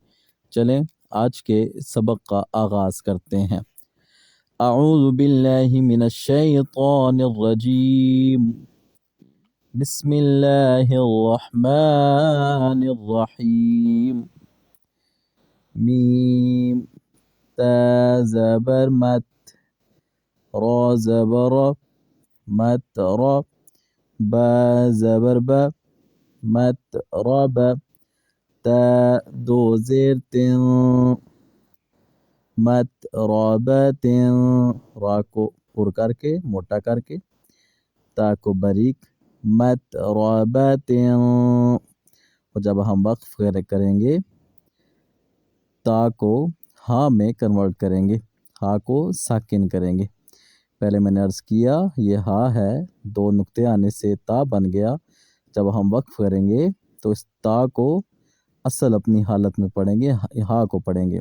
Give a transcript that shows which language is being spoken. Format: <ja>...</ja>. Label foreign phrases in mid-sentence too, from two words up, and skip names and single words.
<ur>چلیں آج کے سبق کا آغاز کرتے ہیں۔</ur> <ar>اعوذ باللہ من الشیطان الرجیم، بسم اللہ الرحمن الرحیم۔</ar> <ur>میم تا زبر مت، را زبر مت را، با زبر با مت را با، تا دو زیر تن، مت را با تن، را کو پر کر کے موٹا کر کے، تا کو باریک، مت را با تن۔ اور جب ہم وقف کریں گے تا کو ہاں میں کنورٹ کریں گے، ہاں کو ساکن کریں گے۔ پہلے میں نے عرض کیا یہ ہاں ہے، دو نقطے آنے سے تا بن گیا۔ جب ہم وقف کریں گے تو اس تا کو اصل اپنی حالت میں پڑھیں گے، ہاں کو پڑھیں گے۔</ur>